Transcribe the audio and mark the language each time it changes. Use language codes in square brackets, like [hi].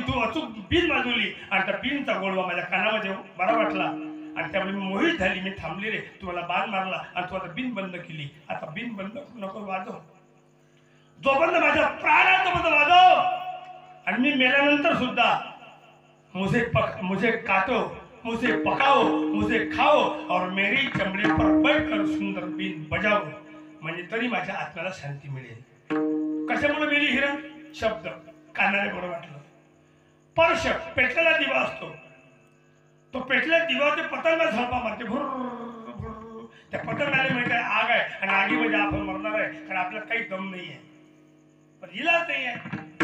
[mr] तू अचूक बिन वाजवली आणि त्या बिनचा गोडवा माझ्या कानामध्ये बरा वाटला आणि त्यामुळे मी मोहित झाली. मी थांबली रे, तू मला बाण मारला आणि तू आता बिन बंद केली. आता बिन बंद नको वाजव, जोपर्यंत माझ्या प्राणात बंद वाजव. आणि मी मेल्यानंतर सुद्धा [hi] मुझे काटो, मुझे पकाओ, मुझे खाओ और मेरी चमड़ी पर बैठकर सुंदर बीन बजाओ. [mr] म्हणजे तरी माझ्या आत्म्याला शांती मिळेल. कशामुळे मेली हिरण? शब्द कानाला बरं वाटलं. स्पर्श पेटलेला दिवा असतो, तो पेटलेला दिवा ते पतंगा झळपा मारते भुर भुर. त्या पतंगाला माहिती आहे आग आहे आणि आगीमध्ये आपण मरणार आहे, कारण आपल्याला काही दम नाही आहे, पण इलाज नाही आहे.